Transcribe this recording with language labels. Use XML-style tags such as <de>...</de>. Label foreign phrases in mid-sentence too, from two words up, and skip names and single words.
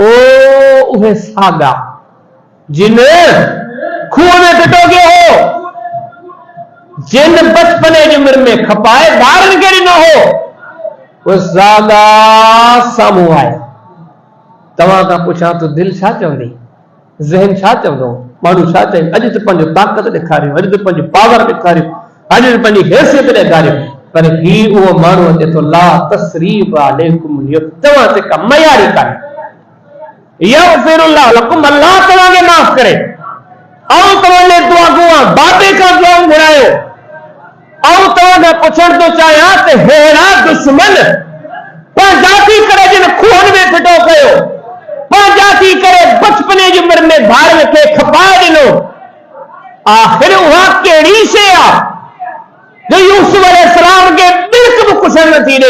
<sd>ओ उहे सागा जिन खूह में फिटो गयो हो, जिन बचपन जी उमिरि में खपाए ॿारनि खे ॾिनो हो, उहे सागा साम्हूं आया। तव्हां खां पुछां तो दिलि छा चवंदी, ज़हन छा चवंदो, माण्हू छा चए? अॼु त पंहिंजो ताक़त ॾेखारियो, अॼु त पंहिंजो पावर ॾेखारियो, अॼु त पंहिंजी हैसियत ॾेखारियो, पर ही उहो माण्हू अचे थो</sd> <ar>لا تثريب عليكم اليوم,</ar> <sd>तव्हां ते का मयारी कान्हे।</sd> <ar>يغفر الله لكم,</ar> <sd>अल्लाह तव्हांखे माफ़ करे। ऐं तव्हांजे दुआ गुआ बाबे खां दुआ घुरायो। ऐं तव्हां खां पुछण थो चाहियां त हेड़ा दुश्मन पंहिंजा थी करे जिन खूहनि में फिटो कयो, पंहिंजा थी करे बचपन जी उमिरि में ॿारनि खे खपाए ॾिनो, आख़िर उहा कहिड़ी शइ आहे जो यूसुफ अलैहिस्सलाम खे बिल्क बि कुझु नथी ॾे?</sd>